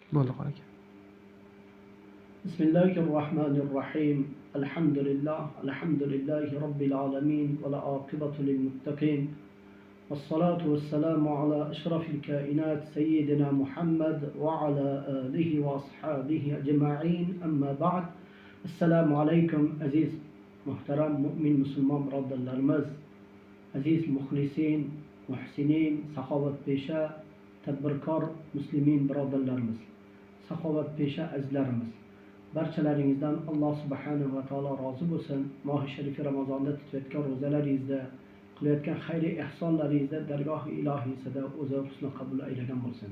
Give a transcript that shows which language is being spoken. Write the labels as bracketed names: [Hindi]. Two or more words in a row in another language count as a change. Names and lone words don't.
[Uzbek] Bo'ldi qol aka. [Arabic] بسم الله الرحمن الرحيم الحمد لله رب العالمين والعاقبة للمتقين. والصلاة والسلام على أشرف الكائنات سيدنا محمد وعلى آله وأصحابه أجمعين أما بعد السلام عليكم [Uzbek] aziz muhtaram mo'min musulmon birodarlarimiz aziz muxlisin muhsinin saxovatpesha tadbirkor muslimin birodarlarimiz saxovatpesha azizlarimiz barchalaringizdan Alloh [Arabic] سبحانه وتعالى [Uzbek] rozi bo'lsin. Mohi sharifi Ramazonda tutayotgan ro'zalaringizda qilayotgan xayri ihsonlaringizda dargohi ilohiysida o'zi husni qabul aylagan bo'lsin.